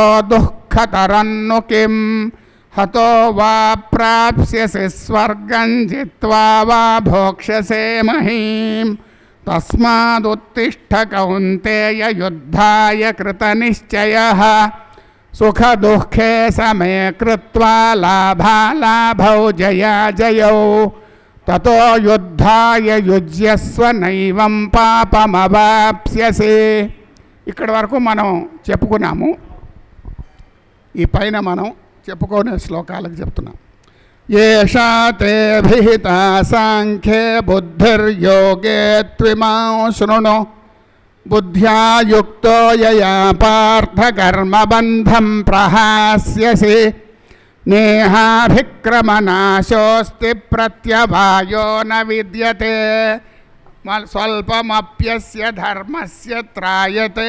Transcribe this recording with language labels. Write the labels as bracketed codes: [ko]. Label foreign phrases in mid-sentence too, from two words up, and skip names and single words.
[sa] दुःखतरन्नु किं हतो वा प्राप्स्यसि स्वर्गं जित्वा वा भोक्ष्यसे महीम् तस्मादुत्तिष्ठ कौन्तेय युद्धाय कृतनिश्चयः सुखदुःखे समे कृत्वा लाभालाभौ जयाजयौ ततो युद्धाय युज्यस्व नैवं पापमवाप्स्यसि। [te] ఇక్కడి వరకు మనం చెప్పుకున్నాము. ఈ పైన మనం చెప్పుకునే శ్లోకాలకు చెప్తున్నాం. [sa] येषा ते विहिता सांख्ये बुद्धिर्योगे त्विमां शृणु बुद्ध्या युक्तो यया पार्थ कर्मबन्धं प्रहास्यसि नेहाभिक्रमनाशोऽस्ति प्रत्यवायो न विद्यते स्वल्पमप्यस्य धर्मस्य त्रायते